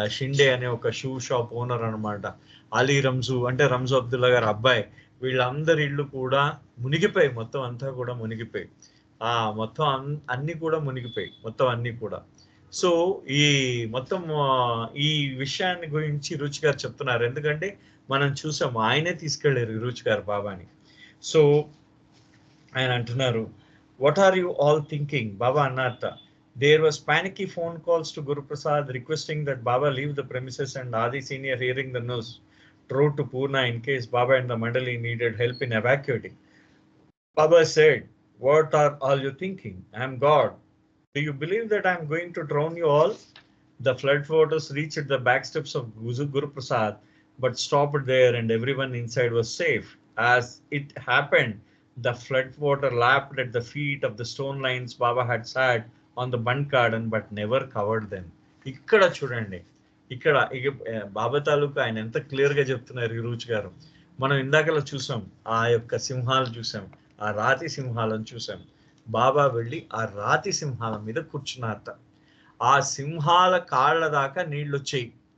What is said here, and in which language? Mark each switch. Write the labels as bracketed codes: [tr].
[te] ఆ షిండే అనే ఒక షూ షాప్ ఓనర్ అనమాట, అలీ రంజు అంటే రంజు అబ్దుల్లా గారు అబ్బాయి, వీళ్ళందరి ఇళ్ళు కూడా మునిగిపోయి మొత్తం అంతా కూడా మునిగిపోయి మొత్తం అన్ని కూడా మునిగిపోయి మొత్తం అన్ని కూడా. సో ఈ మొత్తం ఈ విషయాన్ని గురించి రుచి గారు చెప్తున్నారు. ఎందుకంటే మనం చూసాము ఆయనే తీసుకెళ్లారు రుచి గారు బాబాని. సో ఆయన అంటున్నారు, [en] what are you all thinking? [te] Baba అన్నారట. [en] There was panicky phone calls to Guru Prasad requesting that Baba leave the premises, and Adi Senior, hearing the news, drove to Purna in case Baba and the Mandali needed help in evacuating. Baba said, what are all you thinking? I am God. Do you believe that I am going to drown you all? The flood waters reached the back steps of Guru Prasad, but stopped there, and everyone inside was safe. As it happened, the flood water lapped at the feet of the stone lions Baba had sat on the bund garden, but never covered them. [te] ఇక్కడ చూడండి, ఇక్కడ బాబా తాలూకు ఆయన ఎంత clear గా చెప్తున్నారు గురూజీ గారు. మనం ఇందాకలా చూసాం, ఆ యొక్క సింహాలు చూసాం, ఆ రాతి సింహాలను చూసాం. బాబా వెళ్ళి ఆ రాతి సింహాల మీద కూర్చున్నారట. ఆ సింహాల కాళ్ళ దాకా నీళ్ళు వచ్చాయి.